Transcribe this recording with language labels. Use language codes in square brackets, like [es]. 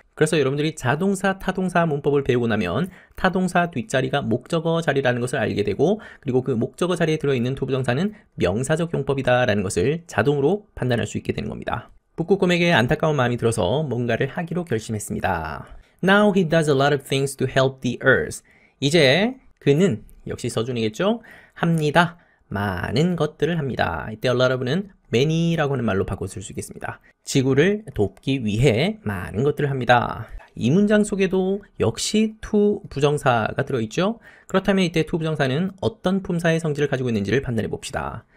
[ko] 그래서 여러분들이 자동사, 타동사 문법을 배우고 나면 타동사 뒷자리가 목적어 자리라는 것을 알게 되고 그리고 그 목적어 자리에 들어있는 to 부정사는 명사적 용법이다라는 것을 자동으로 판단할 수 있게 되는 겁니다. 북극곰에게 안타까운 마음이 들어서 뭔가를 하기로 결심했습니다. [en] Now he does a lot of things to help the earth. [ko] 이제 그는 역시 서준이겠죠? 합니다. 많은 것들을 합니다. 이때 a lot of는 many라고 하는 말로 바꿔 쓸 수 있겠습니다. 지구를 돕기 위해 많은 것들을 합니다. 이 문장 속에도 역시 to 부정사가 들어있죠. 그렇다면 이때 to 부정사는 어떤 품사의 성질을 가지고 있는지를 판단해 봅시다.